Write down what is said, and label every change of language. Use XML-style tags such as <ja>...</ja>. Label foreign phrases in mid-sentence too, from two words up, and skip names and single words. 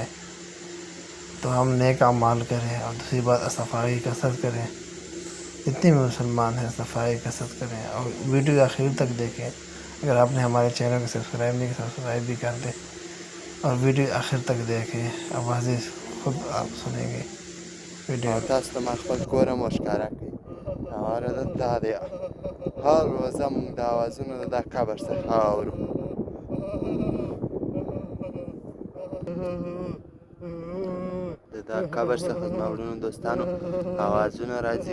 <hi>तो हम नेक अमाल करें और दूसरी बात सफ़ाई की कसरत करें। जितने भी मुसलमान हैं सफ़ाई की कसरत करें और वीडियो आखिर तक देखें। अगर आपने हमारे चैनल को सब्सक्राइब नहीं किया, सब्सक्राइब भी कर दें और वीडियो आखिर तक देखें। आवाज़ें खुद आप सुनेंगे वीडियो।</hi> <ps>تاسو ته ما خپل کور هم ورښکاره کړی. عرض دا دی، هر ورځه موږ د اوازونه د دا قبر څخه اورو. د دا قبر څخه زما وروڼو دوستانو اوازونه راځي.</ps>